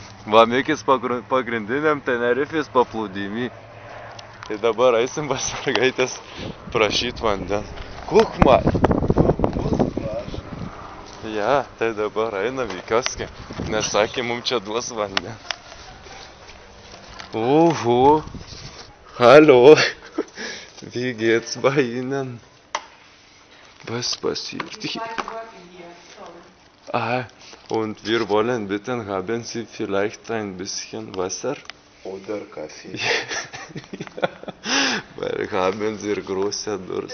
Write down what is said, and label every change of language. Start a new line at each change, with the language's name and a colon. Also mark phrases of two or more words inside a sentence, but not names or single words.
Lithuanian: Va, Mikis pagrindiniam Tenerifės paplūdimy. Tai dabar eisim pas mergaitės prašyt vandens. Kukma! Ja, tai dabar einam į kioskę, nes sakė, mums čia duos vandens. Oho!
German: Hallo! Wie geht's bei Ihnen? Was passiert hier? Ah, und wir wollen bitten, haben Sie vielleicht ein bisschen Wasser? Oder Kaffee. Ja, weil haben Sie große Durst.